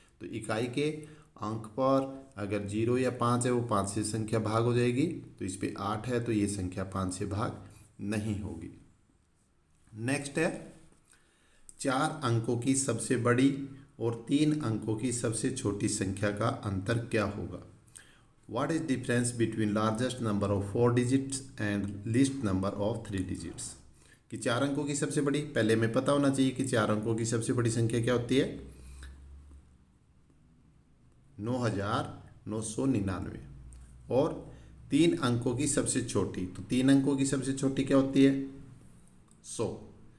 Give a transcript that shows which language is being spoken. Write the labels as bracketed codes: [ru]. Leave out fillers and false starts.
[hi] तो इकाई के अंक पर अगर 0 या 5 है वो 5 से संख्या भाग हो जाएगी। तो इस पे 8 है तो ये संख्या 5 से भाग नहीं होगी। नेक्स्ट है, 4 अंकों की सबसे बड़ी और 3 अंकों की सबसे छोटी संख्या का अंतर क्या होगा। [en] What is difference between largest number of 4 digits and least number of 3 digits। [hi] कि 4 अंकों की सबसे बड़ी, पहले हमें पता होना चाहिए कि 4 अंकों की सबसे बड़ी संख्या क्या होती है, 9999। और 3 अंकों की सबसे छोटी, तो 3 अंकों की सबसे छोटी क्या होती है, 100।